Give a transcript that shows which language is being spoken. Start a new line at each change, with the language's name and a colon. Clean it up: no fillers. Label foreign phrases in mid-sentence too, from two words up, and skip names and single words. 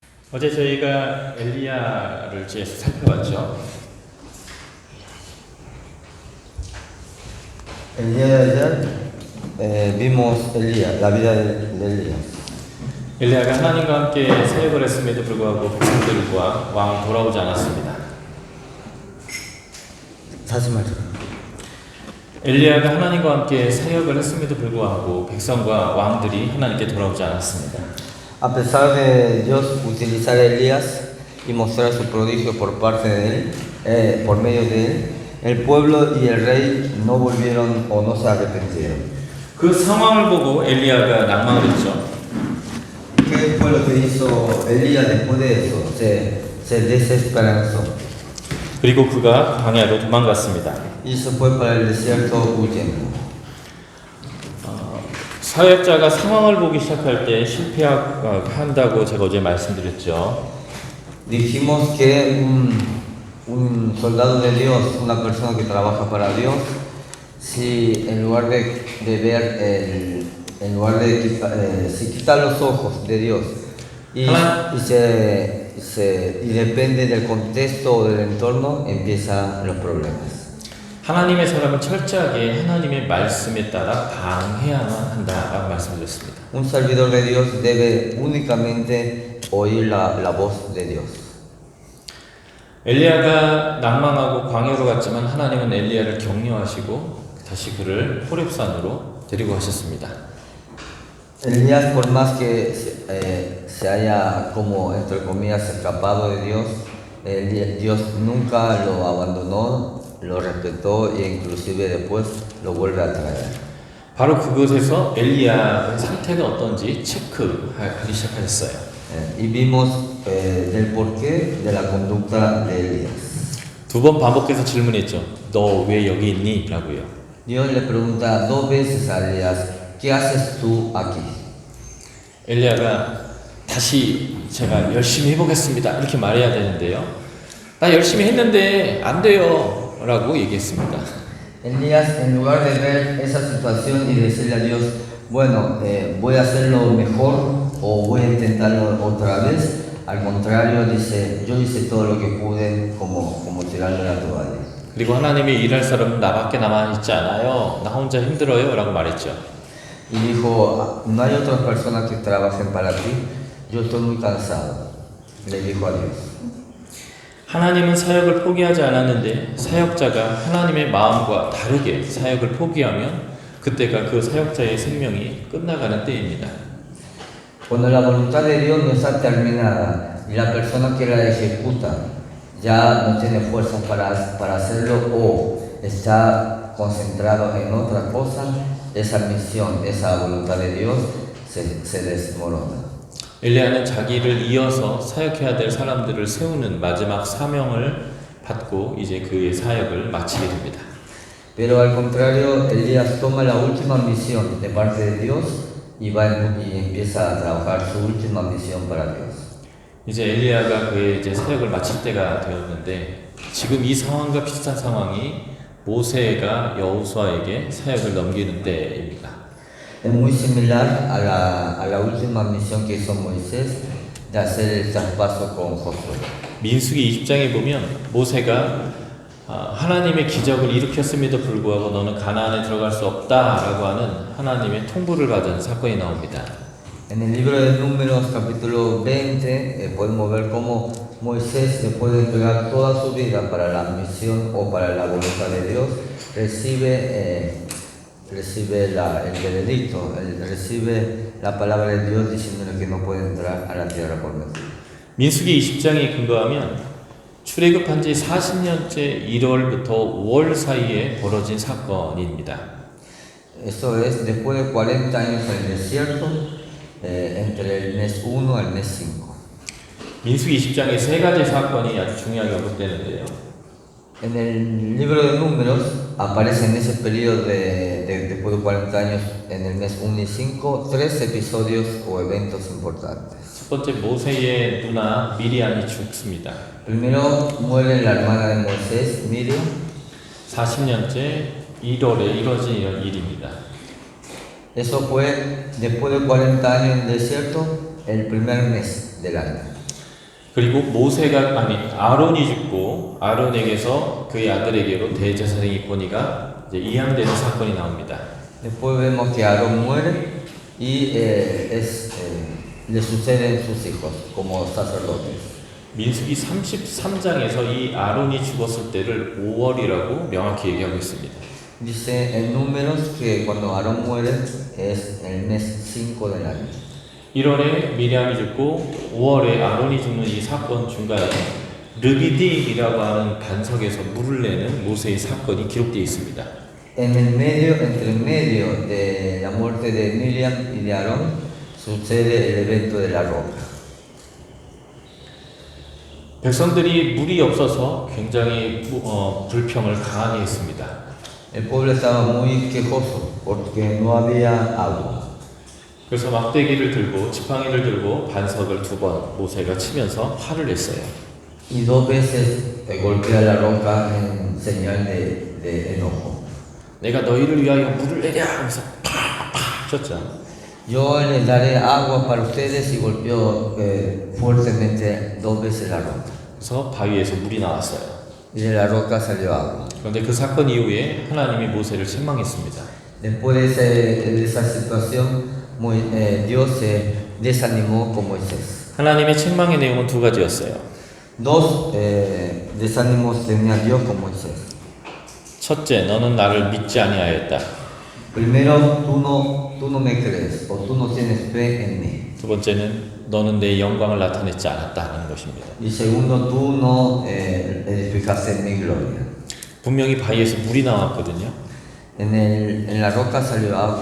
Korean: 어제 저희가 엘리야를 계속 살펴봤죠.
Spanish: El día de ayer vimos Elías, la vida de Elías.
Korean: 엘리야가 하나님과 함께 사역을 했음에도 불구하고 백성들과 왕 돌아오지 않았습니다. 다시 말해. 엘리야가 하나님과 함께 사역을 했음에도 불구하고 백성과 왕들이 하나님께 돌아오지 않았습니다.
Spanish: A pesar de Dios utilizar a Elías y mostrar su prodigio por parte de él, por medio de él, el pueblo y el rey no volvieron o no se arrepintieron.
Korean: 그 상황을 보고 엘리야가 낭망을 했죠.
Spanish: ¿Qué fue lo que hizo Elías después de eso? Se desesperanzó
Korean: 그리고 그가 광야로 도망갔습니다.
Spanish: y se fue para el desierto huyendo.
Korean: 사역자가 상황을 보기 시작할 때 실패한다고 제가 어제 말씀드렸죠.
Spanish: Dijimos que un soldado de Dios, una persona que trabaja para Dios, si en lugar de ver si quita los ojos de Dios y depende del contexto o del entorno, empiezan los problemas.
Korean: 하나님의 사람은 철저하게 하나님의 말씀에 따라 반응해야만 한다라고 말씀드렸습니다.
Spanish: Un servidor de Dios debe únicamente oír la voz de Dios.
Korean: 엘리야가 낭망하고 광야로 갔지만 하나님은 엘리야를 격려하시고 다시 그를 호렙산으로 데리고 가셨습니다.
Spanish: Elías, por más que se haya, como entre comillas, escapado de Dios, Dios nunca lo abandonó, lo respetó e inclusive después lo vuelve a traer.
Korean: 바로 그곳에서 엘리야의 상태가 어떤지 체크하기 시작하셨어요.
Spanish: Y vimos del porqué de la conducta de Elías.
Korean: 두 번 반복해서 질문했죠. 너 왜 여기 있니? 라고요.
Spanish: Dios le pregunta dos veces a Elías, ¿qué haces tú aquí?
Korean: 엘리야가 다시 제가 열심히 해보겠습니다. 이렇게 말해야 되는데요. 나 열심히 했는데 안 돼요. 라고 얘기했습니다.
Spanish: Elías, en lugar de ver esa situación y decirle a Dios, bueno, voy a hacerlo mejor o voy a intentarlo otra vez, al contrario dice, yo hice todo lo que pude como tirarle la toalla.
Korean: 그리고 하나님이 일할 사람은 나밖에 남아있지 않아요. 나 혼자 힘들어요. 라고 말했죠.
Spanish: Y dijo, no hay otras personas que trabajen para ti, yo estoy muy cansado. Le dijo a Dios.
Korean: 하나님은 사역을 포기하지 않았는데 사역자가 하나님의 마음과 다르게 사역을 포기하면 그때가 그 사역자의 생명이 끝나가는 때입니다.
Spanish: Cuando la voluntad de Dios no está terminada y la persona que la ejecuta ya no tiene fuerzas para hacerlo o está concentrado en otra cosa, esa misión, esa voluntad de Dios se desmorona.
Korean: 엘리야는 자기를 이어서 사역해야 될 사람들을 세우는 마지막 사명을 받고 이제 그의 사역을 마치게 됩니다.
Spanish: Pero al contrario, Elías toma la última misión de parte de Dios y empieza a trabajar su última misión para Dios.
Korean: 이제 엘리야가 그의 이제 사역을 마칠 때가 되었는데 지금 이 상황과 비슷한 상황이 모세가 여호수아에게 사역을 넘기는 때입니다.
Spanish: Es muy similar a la última misión que hizo Moisés de hacer el traspaso con Josué.
Korean: 민수기 20장에 보면 모세가 하나님의 기적을 일으켰음에도 불구하고 너는 가나안에 들어갈 수 없다라고 하는 하나님의 통보를 받은 사건이 나옵니다.
Spanish: En el libro de Números capítulo 20 podemos ver cómo Moisés, después de entregar toda su vida para la misión o para la voluntad de Dios, recibe el veredicto, recibe la palabra de Dios diciéndole que no puede entrar a la tierra prometida.
Korean: 민수기 20장에 근거하면 출애굽한 지 40년째 1월부터 5월 사이에 벌어진 사건입니다.
Spanish: Eso es después de 40 años en el desierto, entre el mes 1 al mes 5.
Korean: 민수기 20장에 세 가지 사건이 아주 중요하게 언급되는데요.
Spanish: En el libro de Números aparece en ese periodo después de 40 años, en el mes 1 y 5, 3 episodios o eventos importantes.
Korean: 첫 번째 모세의 누나 미리암이 죽습니다.
Spanish: Primero muere la hermana de Moisés, Miriam.
Korean: 40년째 1월에 이뤄진 이런 일입니다.
Spanish: Eso fue después de 40 años en el desierto, el primer mes del año.
Korean: 그리고 아론이 죽고 아론에게서 그의 아들에게로 대제사장의 권위가 이제 이양되는 사건이 나옵니다.
Spanish: Después vemos que Aarón muere y le suceden sus hijos como sacerdotes.
Korean: 민수기 33장에서 이 아론이 죽었을 때를 5월이라고 명확히 얘기하고 있습니다.
Spanish: Dice en Números que cuando Aarón muere es el mes 5 del año.
Korean: 1월에 미리암이 죽고 5월에 아론이 죽는 이 사건 중간에 르비딤이라고 하는 반석에서 물을 내는 모세의 사건이 기록되어 있습니다.
Spanish: Entre medio de la muerte de Miriam y de Aarón sucede el evento de la roca.
Korean: 백성들이 물이 없어서 굉장히 불평을 강하게 했습니다.
Spanish: El pueblo estaba muy quejoso porque no había agua.
Korean: 그래서 막대기를 들고 지팡이를 들고 반석을 2번 모세가 치면서 화를 냈어요.
Spanish: Y 2 veces golpea la roca en señal de enojo.
Korean: 내가 너희를 위하여 물을 내랴 하면서 팍팍 쳤죠.
Spanish: Yo les daré agua para ustedes y golpeó fuertemente 2 veces la roca.
Korean: 그래서 ba위에서 물이 나왔어요.
Spanish: Y de la roca salió agua.
Korean: 그런데 그 사건 이후에 하나님이 모세를 책망했습니다.
Spanish: Después de esa situación, Dios se desanimó con Moisés.
Korean: 하나님의 책망의 내용은 2가지였어요.
Spanish: Dos desánimos tenía Dios con Moisés.
Korean: 첫째, 너는 나를 믿지 아니하였다.
Spanish: Primero, tú no me crees o tú no tienes fe en mí.
Korean: 두 번째는 너는 내 영광을 나타내지 않았다는 것입니다.
Spanish: Y segundo, tú no edificaste en mi gloria.
Korean: 분명히 바위에서 물이 나왔거든요.
Spanish: En la roca salió agua.